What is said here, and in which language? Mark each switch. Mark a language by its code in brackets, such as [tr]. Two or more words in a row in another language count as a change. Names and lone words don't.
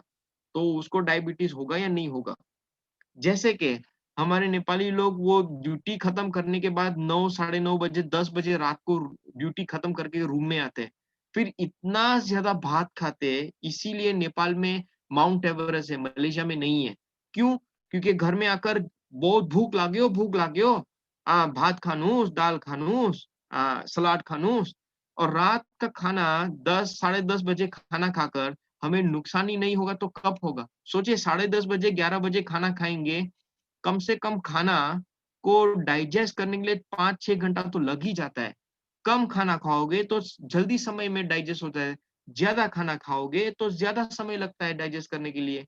[hi] तो उसको डायबिटीज़ होगा या नहीं होगा? जैसे कि हमारे नेपाली लोग वो ड्यूटी खत्म करने के बाद 9 साढ़े 9 बजे, 10 बजे रात को ड्यूटी खत्म करके रूम में आते हैं। फिर इतना ज़्यादा भात खाते हैं, इसीलिए नेपाल में माउंट एवरेस्ट है, मलेशिया में नहीं है। क्यों? क्योंकि घर में आकर बहुत [ne] भूख लाग्यो, भात खानुस, दाल खानुस, सलाद खानुस [hi] और रात का खाना 10 साढ़े 10 बजे खाना खाकर हमें नुकसान ही नहीं होगा तो कब होगा? सोचिए साढ़े 10 बजे 11 बजे खाना खाएँगे, कम से कम खाना को डाइजेस्ट करने के लिए 5-6 घंटा तो लग ही जाता है। कम खाना खाओगे तो जल्दी समय में डाइजेस्ट होता है, ज़्यादा खाना खाओगे तो ज़्यादा समय लगता है डाइजेस्ट करने के लिए।